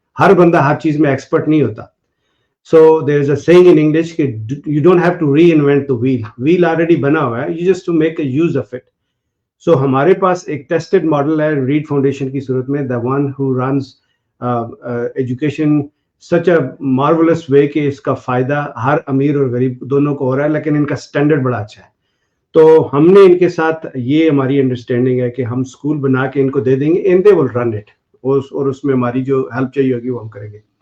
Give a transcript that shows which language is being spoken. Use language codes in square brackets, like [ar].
[ur] ہر بندہ ہر چیز میں ایکسپرٹ نہیں ہوتا. [en] So there is a saying in English کہ you don't have to reinvent the wheel. Wheel already [ur] بنا ہوا ہے, [en] you just to make a use of it. [ur] So ہمارے پاس ایک ٹیسٹڈ ماڈل ہے ریڈ فاؤنڈیشن کی صورت میں, [en] the one who runs education such a marvelous way [ur] کہ اس کا فائدہ ہر امیر اور غریب دونوں کو ہو رہا ہے, لیکن ان کا سٹینڈرڈ بڑا اچھا ہے. تو ہم نے ان کے ساتھ یہ ہماری انڈرسٹینڈنگ ہے کہ ہم اسکول بنا کے ان کو دے دیں گے [en] and they will run it, [ur] اور اس میں ہماری جو ہیلپ چاہیے ہوگی وہ ہم کریں گے.